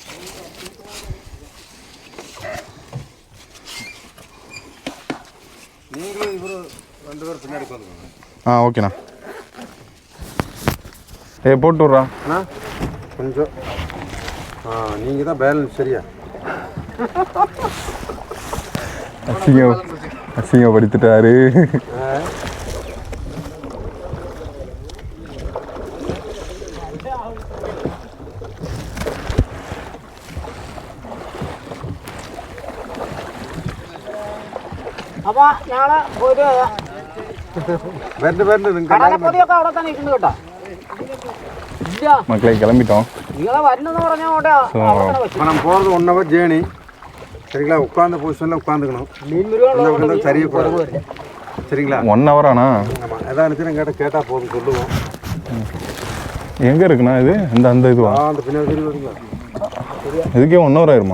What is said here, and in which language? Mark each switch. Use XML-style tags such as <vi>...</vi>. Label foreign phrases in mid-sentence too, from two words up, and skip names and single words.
<ta>நீங்களும் இவரும் 2 பேர் பின்னாடி உட்காந்துக்கோங்க. ஓகேண்ணா. போட்டு விட்றா அண்ணா கொஞ்சம். நீங்கள் தான் பேலன்ஸ் சரியா? அசிங்கப்படுத்திட்டாரு.</ta> <ml>അപ്പോൾ ഞങ്ങൾ ഒരു കടലപ്പൊതിയൊക്കെ അവിടെ തന്നെ ഇരിക്കുന്നു കേട്ടോ. ഇല്ല</ml> <ta>மக்களை கிளம்பிட்டோம்.</ta> <ml>നിങ്ങളെ വരുന്നെന്ന് പറഞ്ഞാൽ അവിടെ</ml> <ta>இப்போ நம்ம போகிறது 1</ta> <en>hour journey.</en> <ta>சரிங்களா? உட்காந்த பொசிஷனில் உட்காந்துக்கணும்.</ta> <ml>മീൻമുരുകൻ</ml> <ta>சரியா போகிறது. சரிங்களா? 1 hour ஆனா? ஆமாம். எதாவது இருந்துச்சுன்னா கேட்டால் போதும் சொல்லுவோம். எங்கே இருக்குண்ணா இது? அந்த இதுவா? அந்த பின்னாடி தெரியும் வருங்களா? இதுக்கே 1 hour ஆயிருமா?</ta>